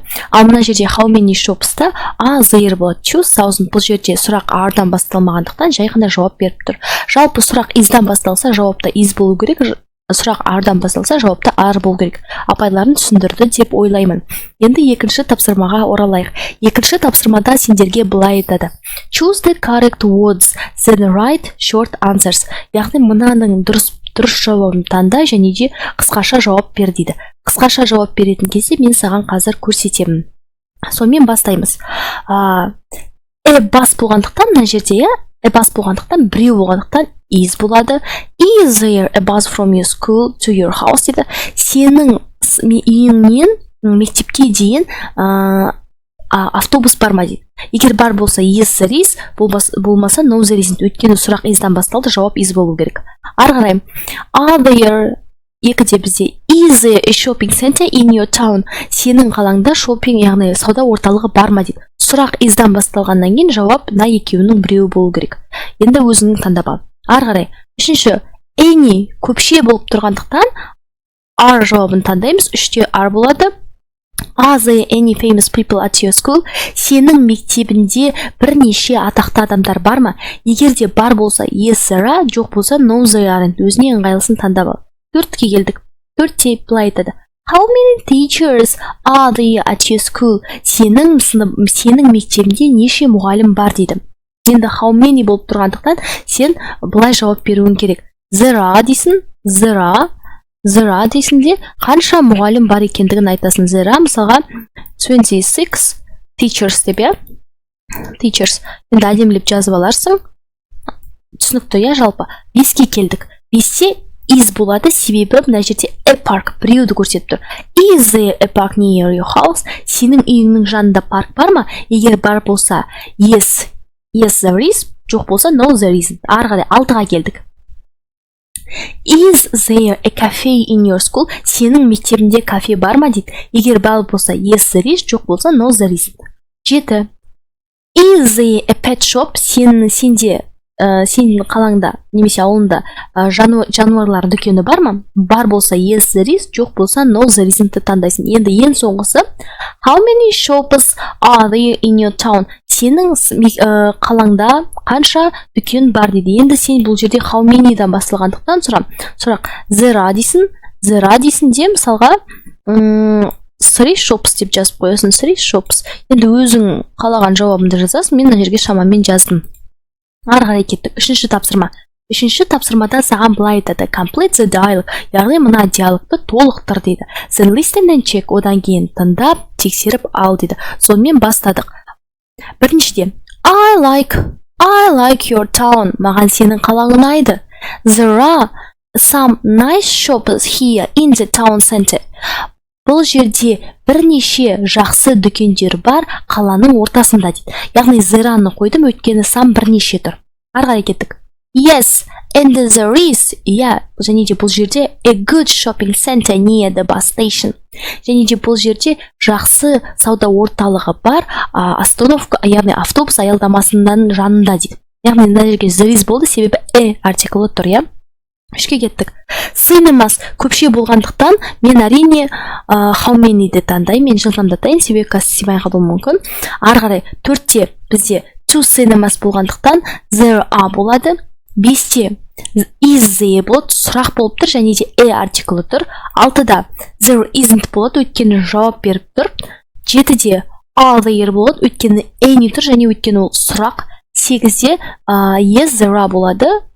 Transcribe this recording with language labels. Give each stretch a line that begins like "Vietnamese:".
Kazakh: Ал мына жерде
English: how many shops-
Kazakh: та there болады. 2000, бұл жерде сұрақ are-дан басталмағандықтан жай ғана жауап беріп тұр. Жалпы сұрақ is-дан басталса, жауапта is болу керек. Сұрақ are-дан басталса, жауапта are болу керек. Апайларын түсіндірді деп ойлаймын. Енді екінші тапсырмаға оралайық. Екінші тапсырмада сендерге былай айтады.
English: Choose the correct words, the right short answers.
Kazakh: Яғни мынаның дұрыс жауабын таңда және де қысқаша жауап бер дейді. Қысқаша жауап беретін кезде мен саған қазір көрсетемін. Сонымен бастаймыз. Бас болғандықтан мына жерде бас болғандықтан біреу болғандықтан is болады.
English: Is there a bus from your school to your house дейді.
Kazakh: Сенің үйіңнен мектепке дейін автобус бар ма дейді. Егер бар болса
English: yes there is, болмаса no there isn't.
Kazakh: Өйткені сұрақ is-дан басталды, жауап is болу керек. Ары қарай.
English: Are there
Kazakh: екіде бізде
English: is there a shopping center in your town?
Kazakh: Сенің қалаңда шопинг, яғни сауда орталығы бар ма дейді. Сұрақ is-дан басталғаннан кейін жауап на екеуінің біреуі болу керек. Енді өзіңнің таңдап ал. Ары қарай. Үшінші, any көпше болып тұрғандықтан are жауабын таңдаймыз. Үште are болады.
English: Are there any famous people at your school?
Kazakh: Сенің мектебінде бірнеше атақты адамдар бар ма? Егер де бар болса
English: yes there are,
Kazakh: жоқ болса
English: no there aren't.
Kazakh: Өзіне ыңғайлысын таңдап ал. Төртке келдік. Төртте былай айтады.
English: How many teachers are there at your school?
Kazakh: Сенің мектебінде неше мұғалім бар дейді. Енді how many болып тұрғандықтан сен былай жауап беруің керек. There are дейсің,
English: there are
Kazakh: дейсің де қанша мұғалім бар екендігін айтасың.
English: There are
Kazakh: мысалға 26 teachers деп я. Teachers. Енді әдемілеп жазып аларсың. Түсінікті я жалпы. 5-ке келдік. 5-те is болады, себебі мына жерде a park біреуді көрсетіп тұр.
English: Is there a park near your house?
Kazakh: Сенің үйіңнің жанында парк бар ма? Егер бар болса
English: yes there is,
Kazakh: жоқ болса
English: no there isn't.
Kazakh: Ары қарай 6-ға келдік.
English: Is there a cafe in your school?
Kazakh: Сенің мектебінде кафе бар ма дейді. Егер бар болса
English: yes there is,
Kazakh: жоқ болса
English: no there isn't. 7. Is there a pet shop?
Kazakh: Сенің қалаңда немесе ауылында жануарлар дүкені бар ма? Бар болса
English: yes there is,
Kazakh: жоқ болса
English: no there isn't таңдайсың.
Kazakh: Енді ең соңғысы
English: how many shops are there in your town?
Kazakh: Сенің қалаңда қанша дүкен бар дейді. Енді сен бұл жерде how many-дан басталғандықтан сұрақ
English: there are
Kazakh: дейсің де мысалға
English: 3 shops
Kazakh: деп жазып қоясың. 3 shops. Енді өзің қалаған жауабыңды жазасың. Мен мына жерге шамамен жаздым. Ары қарай кеттік. Үшінші тапсырма. Үшінші тапсырмада саған былай айтады.
English: Complete the dialogue.
Kazakh: Яғни мына диалогты толықтыр дейді.
English: Then listen and check.
Kazakh: Одан кейін тыңдап, тексеріп ал дейді. Сонымен бастадық.
English: Біріншіден, I like your town.
Kazakh: Маған сенің қалаң ұнайды.
English: There are some nice shops here in the town center.
Kazakh: Бұл жерде бірнеше жақсы дүкендер бар қаланың ортасында дейді. Яғни there-ны қойдым, өйткені сам бірнеше тұр. Ары қарай кеттік.
English: Yes, and there is,
Kazakh: және де бұл жерде
English: a good shopping center near the bus station.
Kazakh: Және де бұл жерде жақсы сауда орталығы бар остановка, яғни автобус аялдамасының жанында дейді. Яғни мына жерге
English: there is
Kazakh: болды, себебі артиклі тұр, Үшке кеттік. Cinemas көпше болғандықтан мен әрине how many-ді таңдаймын. Мен жылдамдатайын, себебі симай қалуы мүмкін. Ары қарай 4-те бізде
English: two cinemas
Kazakh: болғандықтан
English: there are
Kazakh: болады. 5-те
English: is there
Kazakh: болады, сұрақ болып тұр және де артиклі тұр. 6-да
English: there isn't
Kazakh: болады, өйткені жауап беріп тұр. 7-де
English: are there
Kazakh: болады, өйткені any тұр және өйткені ол сұрақ.
English: 8-де yes there are болады.